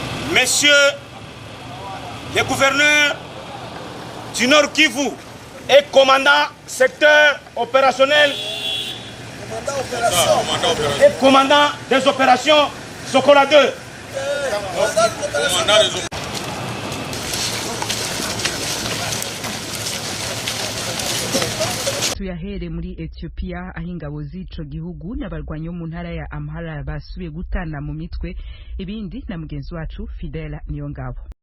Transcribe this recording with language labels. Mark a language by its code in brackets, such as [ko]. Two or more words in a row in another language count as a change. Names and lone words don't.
[fr] Messieurs les gouverneurs du Nord Kivu et commandant secteur opérationnel et commandant des opérations Sokola 2. [rn] tuyahere muri Ethiopia aho ingabo z'ico gihugu n'abarwanyi bo mu ntara ya Amhara basubiye gutana mu mitwe ibindi na mugenzi wacu Fidela Niyongabo.